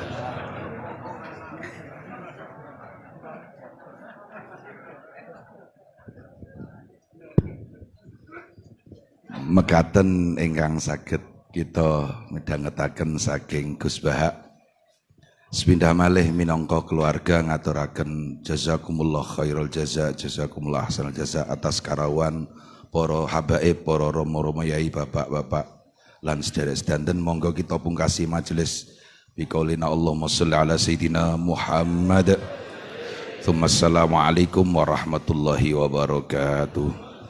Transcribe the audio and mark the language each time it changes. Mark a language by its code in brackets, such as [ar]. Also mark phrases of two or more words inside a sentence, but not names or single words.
[jv] Mekaten ingkang saged kita midhangetaken saking Gus Bahak. Sepindah malih minangka keluarga ngaturaken [ar] جزاكم الله خير الجزاء، جزاكم الله أحسن الجزاء [jv] atas karawan para habaib, para romo-romo yai, bapak-bapak lan sederek-sedanten. Monggo kita pungkasi majelis [ar] بقولنا اللهم صل على سيدنا محمد. السلام عليكم ورحمة الله وبركاته.